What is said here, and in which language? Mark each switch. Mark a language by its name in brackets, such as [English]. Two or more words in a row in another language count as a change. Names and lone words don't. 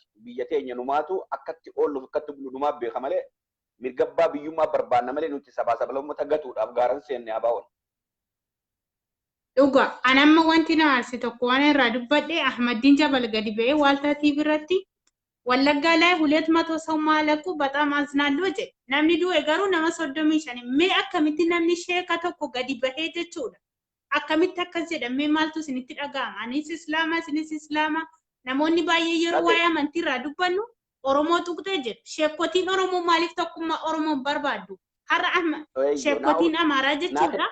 [Oromo] Biyya teenya numaatu akkatti oolluuf akkatti bulu numaaf beeka malee mirgabbaa biyyummaa barbaanna malee nuti sabaa sabalammata gatuudhaaf gaaran seenne ABO'n. Dhugaa anamma wanti na aarse tokko waan irraa dubbadhe Ahmadiin Jabal gadi ba'ee Waaltaa TV irratti Wallaggaa [Amharic] ላይ 200 ሰው ማለቁ በጣም አዝናለሁ ጀ [Oromo] namni du'e garuu nama 35 mee akkamitti namni sheeka tokko gadi bahee jechuudha akkamitti akkas jedhamee maaltu isinitti dhaga'ama anis islaama namoonni baay'ee yeroo waa'ee amantii irraa dubbannu Oromoo tuqtee jedhu sheekotiin Oromoo maaliif tokkummaa Oromoo barbaaddu har'a sheekotiin Amaaraa jechuudha